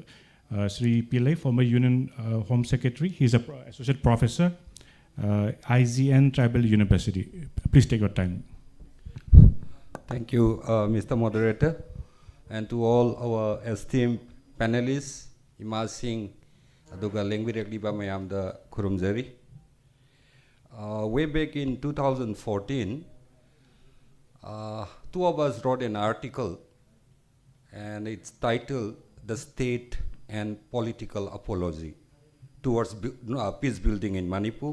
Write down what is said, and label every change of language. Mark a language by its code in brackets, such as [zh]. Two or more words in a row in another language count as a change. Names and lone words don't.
[en] Sri Pillai, former Union Home Secretary. He's an associate professor, IGN Tribal University. Please take your time. Thank you, Mr. Moderator. And to all our esteemed panelists, [mni] Imasing aduga language ba mayam da khurumjari. [en] Way back in 2014, two of us wrote an article, and it's titled "The State and Political Apology Towards Peace Building in Manipur."